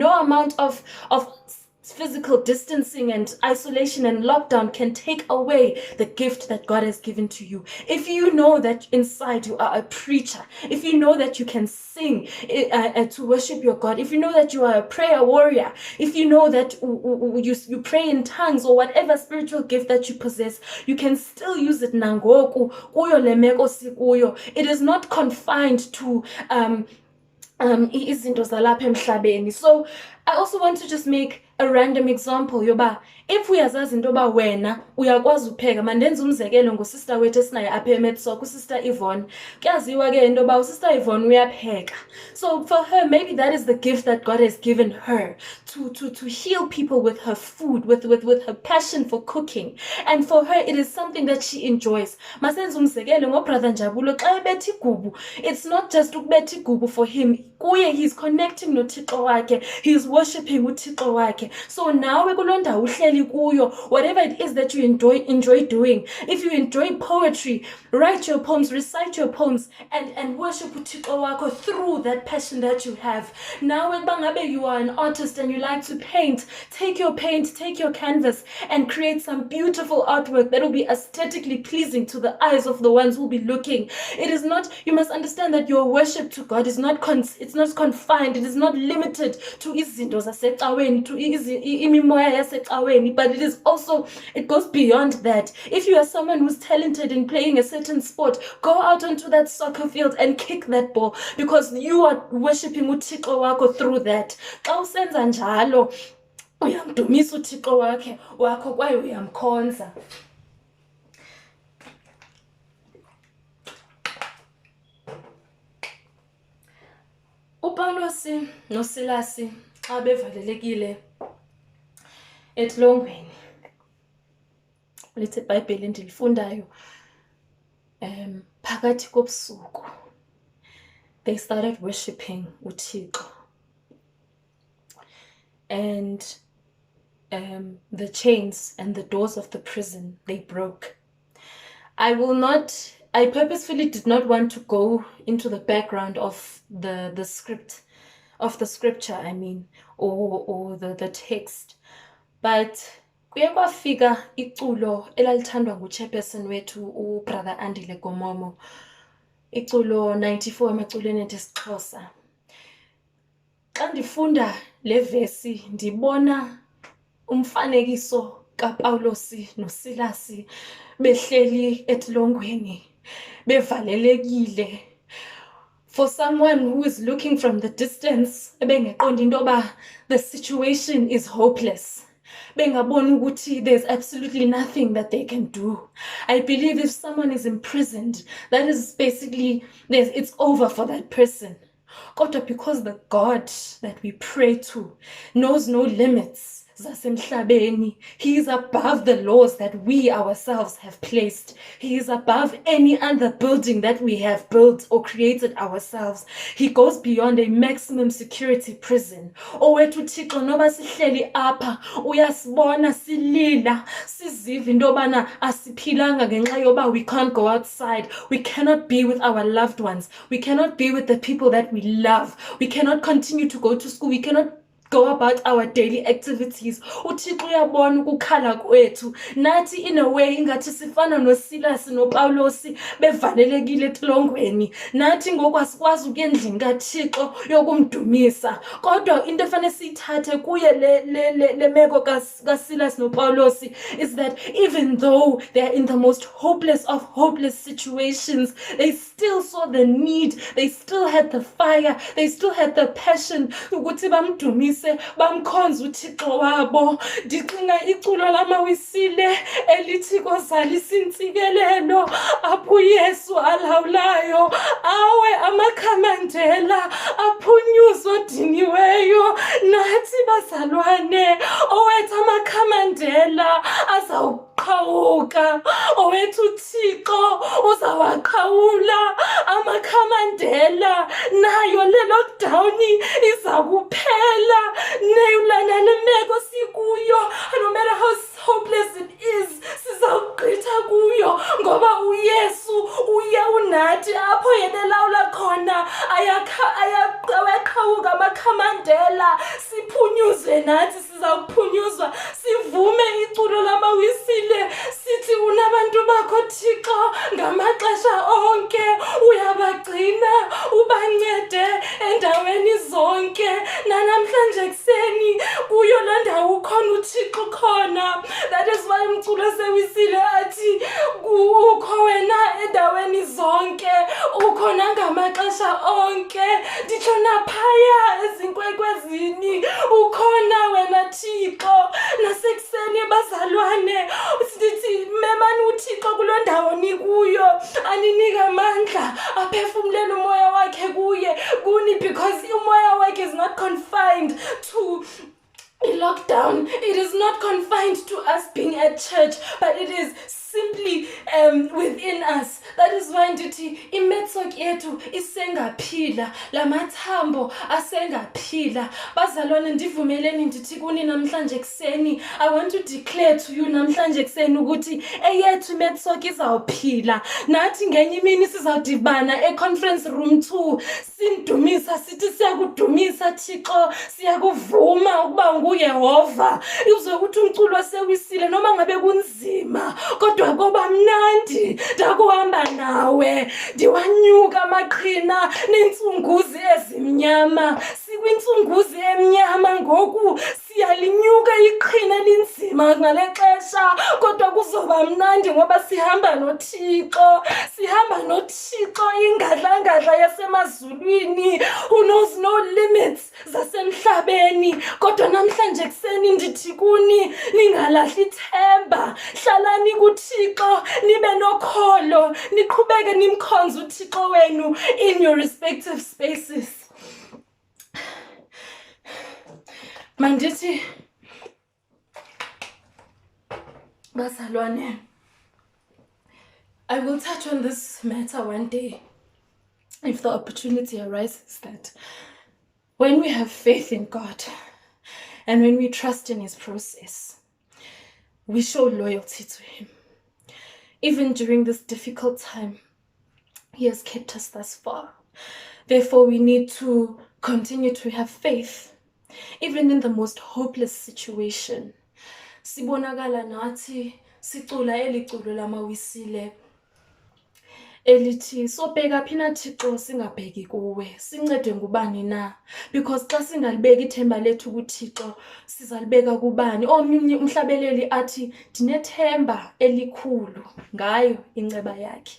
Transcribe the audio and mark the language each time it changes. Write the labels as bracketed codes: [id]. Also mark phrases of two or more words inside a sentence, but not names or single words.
[en] No amount of physical distancing and isolation and lockdown can take away the gift that God has given to you. If you know that inside you are a preacher, if you know that you can sing to worship your God, if you know that you are a prayer warrior, if you know that you pray in tongues, or whatever spiritual gift that you possess, you can still use it [xh] nangoku kuyo le meko sikuyo. [en] It is not confined to [xh] izinto zalapha emhlabeni. [en] So I also want to just make a random example [xh] yoba if uyazazi into yoba wena uyakwazi upheka, mandenze umzekelo ngosister wethu esinaye apha eMethSsoc, usister Yvonne. Kuyaziwa ke into yoba usister Yvonne uyapheka. [en] So for her, maybe that is the gift that God has given her to heal people with her food, with her passion for cooking. And for her, it is something that she enjoys. [xh] Masenze umzekelo ngobrother Njabulo xa ebetha igubu, [en] it's not just [xh] ukubetha igubu [en] for him. [xh] Kuye [en] he's connecting [xh] noThixo wakhe, [en] he's worshiping [xh] uThixo wakhe. So nawe kuloo ndawo uhleli kuyo, [en] whatever it is that you enjoy doing, if you enjoy poetry, write your poems, recite your poems, and worship [xh] uThixo wakho [en] through that passion that you have. [xh] Nawe bangabe [en] you are an artist and you like to paint, take your paint, take your canvas, and create some beautiful artwork that will be aesthetically pleasing to the eyes of the ones who will be looking. It is not, you must understand that your worship to God is not it's not confined, it is not limited to [xh] izinto zasecaweni, [en] to [xh] imimoya yasecaweni, [en] but it is also, it goes beyond that. If you are someone who's talented in playing a certain sport, go out onto that soccer field and kick that ball, because you are worshiping [xh] uThixo wakho [en] through that. [xh] Xa usenza njalo, uyamdumisa uThixo wakho kwaye uyamkhonza. uPawulosi noSilasi xa bevalelekile etilongweni, lithi iBhayibheli endilifundayo, phakathi kobusuku, [en] they started worshiping uThixo. And the chains and the doors of the prison, they broke. I purposefully did not want to go into the background of the script, of the scripture, I mean, or the text. [xh] But kuye kwafika iculo elalithandwa nguchairperson wethu ubrother Andile Gomomo, iculo 94 emaculweni esiXhosa. Xa ndifunda le vesi ndibona umfanekiso kaPawulosi noSilasi behleli etilongweni, bevalelekile. [en] For someone who is looking from the distance, [xh] ebengeqondi into yoba [en] the situation is hopeless, [xh] bengaboni ukuthi [en] there's absolutely nothing that they can do. I believe if someone is imprisoned, that is basically, it's over for that person. Kodwa because the God that we pray to knows no limits zasemhlabeni, he is above the laws that we ourselves have placed. He is above any other building that we have built or created ourselves. He goes beyond a maximum security prison. [xh] Owethu Thixo noba sihleli apha, uyasibona silila, siziva into yobana asiphilanga ngenxa yoba [en] we can't go outside, we cannot be with our loved ones, we cannot be with the people that we love, we cannot continue to go to school, we cannot go about our daily activities. [xh] uThixo uyabona ukukhala kwethu. Nathi [en] in a way [xh] ingathi sifana noSilasi noPawulosi bevalelekile etilongweni. Nathi ngokwasikwazi ukuyendlini kaThixo yokumdumisa. Kodwa into efanele siyithathe kuye le meko kaSilasi noPawulosi [en] is that even though they are in the most hopeless of hopeless situations, they still saw the need, they still had the fire, they still had the passion [xh] ukuthi bamdumise, bamkhonza uThixo wabo. Ndicinga iculo lamawisile elithi kozalisa intsikelelo apho uYesu alawulayo, awe amakhamandela aphunyuzwa odiniweyo. Nathi bazalwane, owethu amakhamandela azawuqhawuka, owethu uThixo uzawaqhawula amakhamandela, nayo le lockdown iza kuphela. Nale meko sikuyo, [en] no matter how hopeless it is, [xh] sizawugqitha kuyo ngoba uYesu uye unathi apho yena elawula khona. Ayaqhawuka amakhamandela, siphunyuzwe nathi sizawuphunyuzwa. Sivume iculo lamawisile sithi unabantu bakho Thixo ngamaxesha onke, uyabagcina ubancede endaweni zonke. Nanamhlanje kuseni kuyo le ndawo ukhona uThixo khona. [en] That is why [xh] umculo sewisile athi ukho wena endaweni zonke, ukho ukhona ngamaxesha onke nditsho naphaya ezinkwekwezini ukhona wena Thixo nasekuseni bazalwane sithi memani uThixo kuloo ndawo nikuyo aninika amandla aphefumlele umoya wakhe kuni because umoya wakhe [en] is not confined to lockdown. It is not confined to us being at church, but it is simply within us. That is why [xh] ndithi MethSsoc yethu isengaphila, lamathambo asengaphila. Bazalwane ndivumeleni ndithi kuni namhlanje kuseni, [en] I want to declare to you [xh] namhlanje kuseni ukuthi eyethu MethSsoc izawuphila. Nathi ngenye imini sizawudibana [en] conference room [xh] 2 sindumisa sithi siyakudumisa Thixo, siyakuvuma ukuba nguYehova. Uzwe ukuthi umculo sewisile noma ngabe kunzima kodwa koba mnandi ndakuhamba nawe ndiwanyuka amaqhina nensunguzi ezimnyama sikwinsunguzi emnyama ngoku siyalinyuka iqhina linzima ngale xesha kodwa kuzoba mnandi ngoba sihamba noThixo ingadla yasemazulwini [en] who knows no limits [xh] zasemhlabeni kodwa namhlanje kuseni ndithi kuni ningalahli ithemba hlalani kuThixo nibe nokholo niqhubeke nimkhonza uThixo wenu [en] in your respective spaces. [xh] Mandithi bazalwane, [en] I will touch on this matter one day if the opportunity arises, that when we have faith in God and when we trust in his process, we show loyalty to him. Even during this difficult time, he has kept us thus far. Therefore, we need to continue to have faith, even in the most hopeless situation. [xh] Sibonakala nathi sicula eliculo lamawisile elithi sobheka phina Thixo singabheki kuwe sincede ngubani na, because xa singalibeka ithemba lethu kuThixo sizalibeka kubani. Omnye umhlabeleli athi dinethemba elikhulu ngayo inceba yakhe.